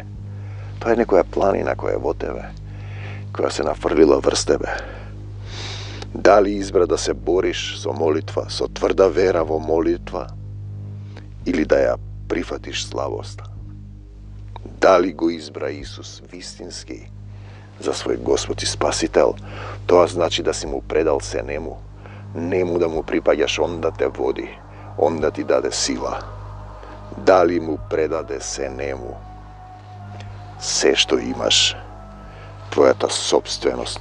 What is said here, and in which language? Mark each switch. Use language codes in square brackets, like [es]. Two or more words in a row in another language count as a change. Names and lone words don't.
[mk] Тоа е некоја планина која е во тебе, која се нафрлила врз тебе. Дали избра да се бориш со молитва, со тврда вера во молитва, или да ја прифатиш слабоста? Дали го избра Исус вистински [sr] za svoj Gospod i Spasitelj, to znači da si mu predal se njemu da mu pripadaš, on da te vodi, on da ti dade sila. Da li mu predade se njemu sve što imaš, tvoja ta sobstvenost.